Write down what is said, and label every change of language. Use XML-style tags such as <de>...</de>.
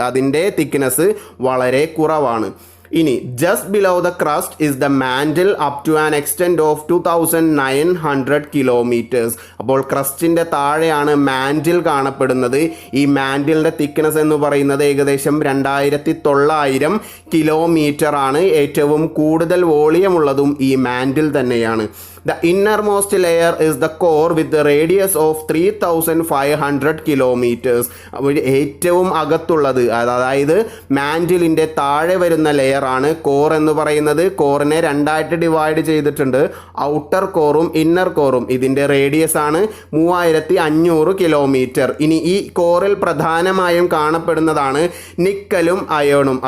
<ml>അതിൻ്റെ തിക്നെസ് വളരെ കുറവാണ്. ഇനി</ml> <en>Just below the crust is the mantle up to an extent of 2900 kilometres.</en> <ml>അപ്പോൾ അപ്പോൾ ക്രസ്റ്റിൻ്റെ താഴെയാണ് മാൻറ്റിൽ കാണപ്പെടുന്നത്. ഈ മാൻറ്റിലിൻ്റെ തിക്നെസ് എന്ന് പറയുന്നത് ഏകദേശം 2900 കിലോമീറ്റർ ആണ്. ഏറ്റവും കൂടുതൽ വോളിയം ഉള്ളതും ഈ മാൻറ്റിൽ തന്നെയാണ്.</ml> <en>The innermost layer is the core with the radius of 3500 kilometers.</en> <ml>അപ്പോൾ ഏറ്റവും അകത്തുള്ളത്, അതായത് മാൻറ്റിലിൻ്റെ താഴെ വരുന്ന ലെയർ ആണ് കോർ എന്ന് പറയുന്നത്. കോറിനെ രണ്ടായിട്ട് ഡിവൈഡ് ചെയ്തിട്ടുണ്ട്, ഔട്ടർ കോറും ഇന്നർ കോറും. ഇതിൻ്റെ റേഡിയസ് ആണ് 3500 കിലോമീറ്റർ. ഇനി ഈ കോറിൽ പ്രധാനമായും കാണപ്പെടുന്നതാണ് നിക്കലും അയേണും.</ml>